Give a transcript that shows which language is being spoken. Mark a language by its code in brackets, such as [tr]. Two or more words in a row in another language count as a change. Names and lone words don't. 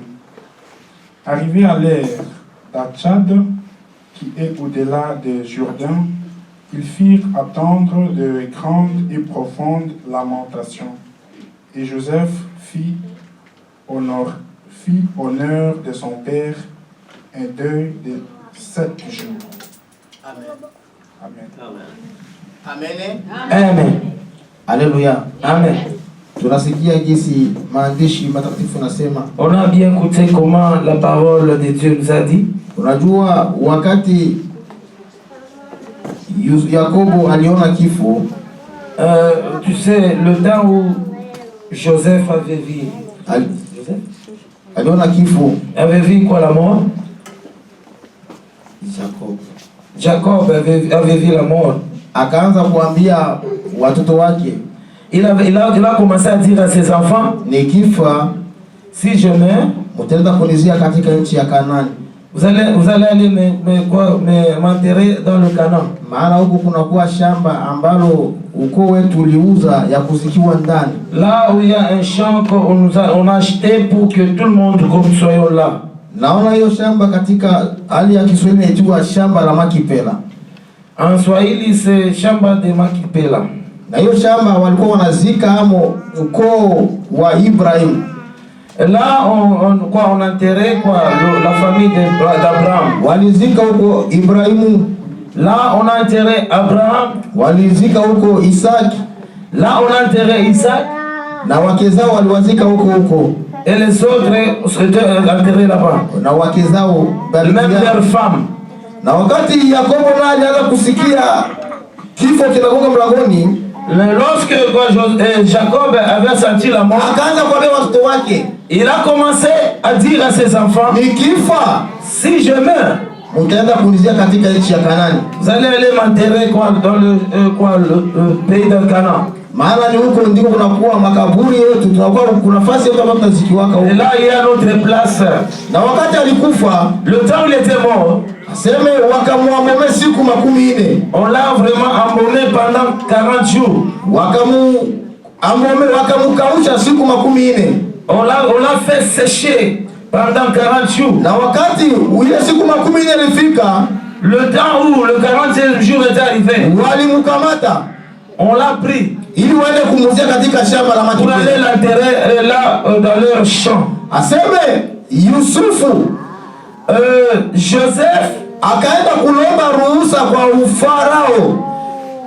[fr] Arrivé à l'ère d'Atchad, qui est au-delà de Jourdain, ils firent attendre de grandes et profondes lamentations. Et Joseph fit honneur de son père, un deuil de 7 jours. Amen. Amen. Amen. Amen. Haleluya. Amen. [sw] Tunasikia jinsi maandishi matakatifu nasema. [fr] On a bien écouté comment la parole de Dieu nous a dit. [sw] Unajua wakati Yakobo aliona kifo, [fr] tu sais, le temps où Joseph avait vu. [sw] aliona kifo, [fr] Avait vu quoi, la mort? Jacob avait vu la mort. [sw] Akaanza kuambia watoto wake, [fr] Il a commencé à dire à ses enfants: [sw] nikifa [fr] si je meurs, [sw] mtaenda kunizia katika nchi ya Kanaani. [fr] vous allez aller m'enterrer dans le Canaan. [sw] Maana huko kunakuwa shamba ambalo ukoo wetu uliuza ya kuzikiwa ndani. [fr] Là où il y a un champ qu'on a acheté pour que tout le monde comme soyons là. [sw] Naona hiyo shamba katika hali ya Kiswahili inaitwa shamba la Makipela. [fr] En Swahili c'est shamba de Makipela. [sw] Na hiyo shamba walikuwa wanazika hamo ukoo wa Ibrahim. [fr] Là on enterrait la famille d'Abraham. [sw] Walizika huko Ibrahimu. [fr] Là on a enterré Abraham. [sw] Walizika huko Isaac. [fr] Là on a enterré Isaac. [sw] Na wake zao waliwazika huko. [fr] Et les autres étaient enterrés là-bas. [sw] Na wake zao [fr] même leurs femmes. [sw] Na wakati Yakobo naye alianza kusikia kifo kinagonga mlangoni, [fr] lorsque Jacob avait senti la mort, [sw] akaanza kuambia watoto wake, [fr] il a commencé à dire à ses enfants: [sw] nikifa, [fr] si je meurs, [sw] mtaenda kunizia katika nchi ya Kanaani. [fr] Vous allez aller m'enterrer dans le pays de Canaan. [sw] Maana ni huko ndiko kunakuwa makaburi yetu, tunakuwa kuna nafasi yetu ambapo tunazikiwaka huko. [fr] Et là il y a notre place. [sw] Na wakati alikufa, [fr] le temps où il était mort, [sw] aseme wakamwambia siku 40. [fr] On l'a vraiment embaumé pendant 40 jours. [sw] Wakamukausha siku 40. [fr] On l'a fait sécher pendant 40 jours. [sw] Na wakati ile siku 40 ilifika, [fr] le temps où le 40e jour est arrivé, [sw] walimkamata, [fr] on l'a pris [sw] ili waende kumuzia katika shamba la Makipela. [fr] Pour aller l'enterrer là dans leur champ. [sw] Aseme Yusufu, [fr] Joseph [sw] akaenda kulomba ruhusa kwa Farao.